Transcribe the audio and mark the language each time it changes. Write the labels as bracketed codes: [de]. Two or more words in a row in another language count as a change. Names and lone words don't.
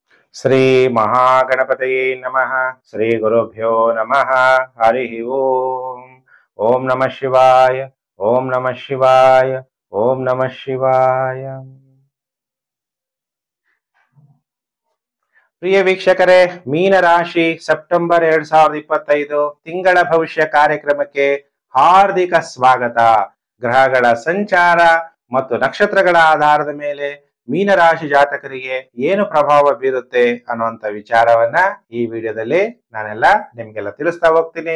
[sa] ಶ್ರೀ ಮಹಾಗಣಪತಯೇ ನಮಃ. ಶ್ರೀ ಗುರುಭ್ಯೋ ನಮಃ. ಹರಿ ಓಂ. ಓಂ ನಮಃ ಶಿವಾಯ. ಓಂ ನಮಃ ಶಿವಾಯ. ಓಂ ನಮಃ ಶಿವಾಯ. [kn] ಪ್ರಿಯ ವೀಕ್ಷಕರೇ, ಮೀನರಾಶಿ ಸೆಪ್ಟೆಂಬರ್ 2025 ತಿಂಗಳ ಭವಿಷ್ಯ ಕಾರ್ಯಕ್ರಮಕ್ಕೆ ಹಾರ್ದಿಕ ಸ್ವಾಗತ. ಗ್ರಹಗಳ ಸಂಚಾರ ಮತ್ತು ನಕ್ಷತ್ರಗಳ ಆಧಾರದ ಮೇಲೆ ಮೀನರಾಶಿ ಜಾತಕರಿಗೆ ಏನು ಪ್ರಭಾವ ಬೀರುತ್ತೆ ಅನ್ನುವಂಥ ವಿಚಾರವನ್ನ ಈ ವಿಡಿಯೋದಲ್ಲಿ ನಾನೆಲ್ಲ ನಿಮ್ಗೆಲ್ಲ ತಿಳಿಸ್ತಾ ಹೋಗ್ತೀನಿ.